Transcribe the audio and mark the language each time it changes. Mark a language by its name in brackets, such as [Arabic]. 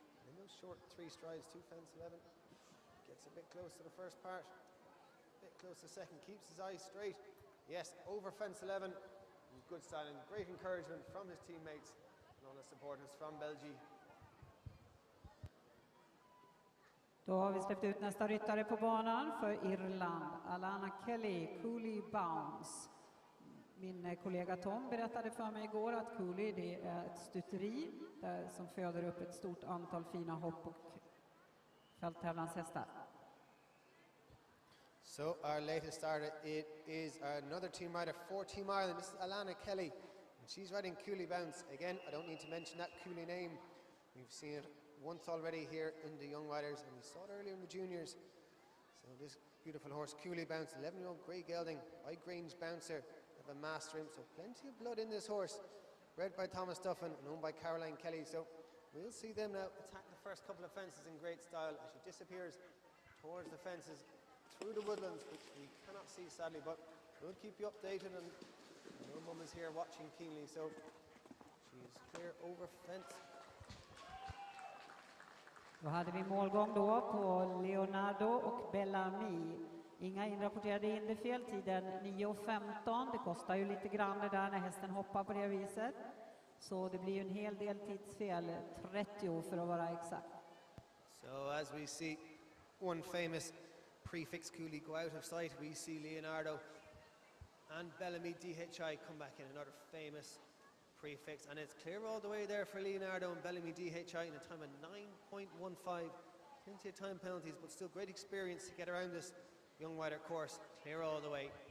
[English] And in those short 3 strides to fence 11, gets a bit close to the first part, a bit close to second, keeps his eyes straight. Yes, over fence 11, good styling, great encouragement from his teammates and all the supporters from Belgium. [Swedish] Då har vi släppt ut nästa ryttare på banan för Irland, Alana Kelly, Cooley Bounce. Min kollega Tom berättade för mig igår att Cooley det är ett stuteri där som föder upp ett stort antal fina hopp och fälttävlanshästar. [English] So our latest starter, it is another team rider for Team Ireland. This is Alana Kelly, and she's riding Cooley Bounce. Again, I don't need to mention that Cooley name. We've seen it once already here in the Young Riders, and we saw it earlier in the juniors. So this beautiful horse, Cooley Bounce, 11-year-old grey gelding, high Grange bouncer of a master him. So plenty of blood in this horse, bred by Thomas Duffin and owned by Caroline Kelly. So we'll see them now attack the first couple of fences in great style as she disappears towards the fences through the woodlands, which we cannot see sadly, but we'll keep you updated, and your mum is here watching keenly. So she's clear over fence. [Swedish] Då hade vi målgång då på Leonardo och Bellamy. Inga inrapporterade hinderfel, tiden 9:15. Det kostar ju lite grann det där när hästen hoppar på det viset. Så det blir ju en hel del tidsfel, 30 för att vara exakt. [English] So as we see one famous prefix Cooley go out of sight, we see Leonardo and Bellamy DHI come back in, another famous prefix, and it's clear all the way there for Leonardo and Bellamy DHI in a time of 9.15. Plenty of time penalties, but still great experience to get around this Young Rider course. Clear all the way.